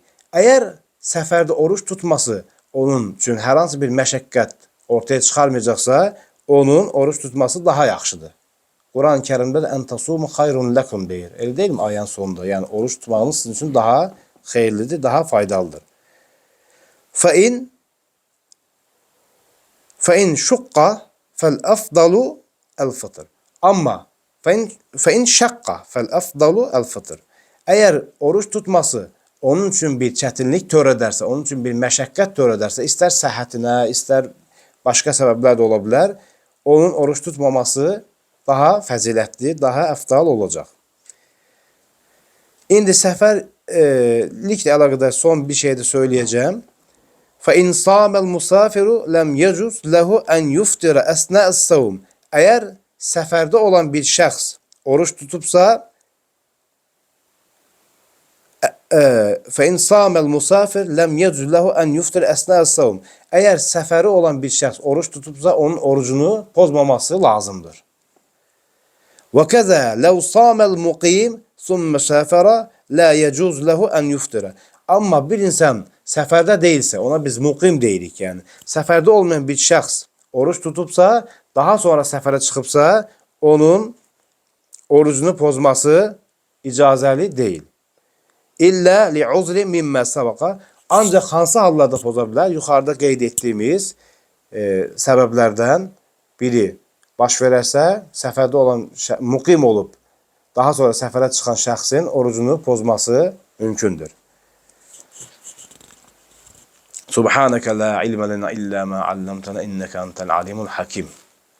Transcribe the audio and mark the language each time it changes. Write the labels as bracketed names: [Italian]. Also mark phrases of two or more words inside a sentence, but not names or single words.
[Azerbaijani] Əgər səfərdə oruç tutması onun üçün hər hansı bir məşəqqət ortaya çıxarmayacaqsa, onun oruç tutması daha yaxşıdır. Quran-ı Kərimdə də [Arabic] أن تصوموا خير لكم [Azerbaijani] deyir. Elə deyilmi ayənin sonunda? Yəni oruç tutmağınız sizin üçün daha xeyirlidir, daha faydalıdır. [Arabic] فَاِنْ شُقَّ فَالْأَفْضَلُ الْفِطْرِ. Ama فَاِنْ شَقَّ فَالْأَفْضَلُ الْفِطْرِ. [Azerbaijani] Eğer oruç tutması onun için bir çətinlik törədərsə, onun için bir məşəqqət törədərsə, istər səhhətinə, istər başqa səbəblər də ola bilər, onun oruç tutmaması daha fəzilətli, daha əfdal olacaq. İndi səfərliklə əlaqədar son bir şey də söyləyəcəm. [Arabic] فَاِنْ صَامَ الْمُسَافِرُ لَمْ يَجُزْ لَهُ اَنْ يُفْتِرَ اَسْنَاءَ السَّوْمِ. [Azerbaijani] Eğer səfərdə olan bir şəxs oruç tutubsa, [Arabic] فَاِنْ صَامَ الْمُسَافِرُ لَمْ يَجُزْ لَهُ اَنْ يُفْتِرَ اَسْنَاءَ السَّوْمِ. [Azerbaijani] Eğer səfəri olan bir şəxs oruç tutubsa, onun orucunu pozmaması lazımdır. [Arabic] وَكَذَا لَوْ صَامَ الْمُقِيمِ ثُمَّ سَافَرَ لَا يَجُزْ لَهُ اَنْ يُفْتِرَ. [Azerbaijani] Amma bir insan səfərdə deyilsə, ona biz muqim deyirik yəni. Səfərdə olmayan bir şəxs oruç tutubsa, daha sonra səfərə çıxıbsa, onun orucunu pozması icazəli deyil. [Arabic] إلا لعذر مما سبق. [Azerbaijani] Ancaq hansı hallarda poza bilər? Yuxarıda qeyd etdiyimiz səbəblərdən biri baş verərsə, səfərdə olan muqim olub, daha sonra səfərə çıxan şəxsin orucunu pozması mümkündür. [Arabic] سبحانك لا علم لنا إلا ما علمتنا إنك أنت العليم الحكيم.